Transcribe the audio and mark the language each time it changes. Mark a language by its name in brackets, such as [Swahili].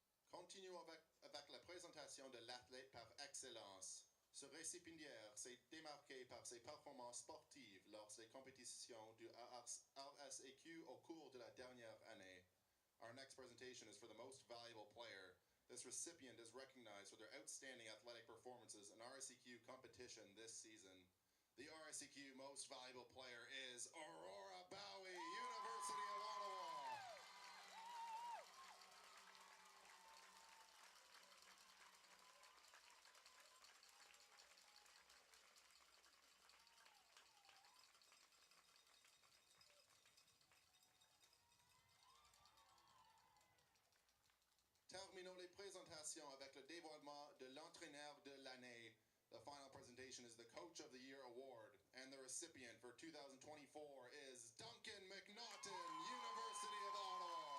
[French] Continuons avec la présentation de l'athlète par excellence. Ce récipiendaire s'est démarqué par ses performances sportives lors des compétitions du RSEQ au cours de la dernière année. [English] Our next presentation is for the most valuable player. This recipient is recognized for their outstanding athletic performances in RSEQ competition this season. The RSEQ most valuable player is Aurora Bowie, University of Ottawa. [French] Terminons les présentations avec le dévoilement de l'entraîneur de l'année. [English] The final presentation is the Coach of the Year Award, and the recipient for 2024 is Duncan McNaughton, University of Ottawa.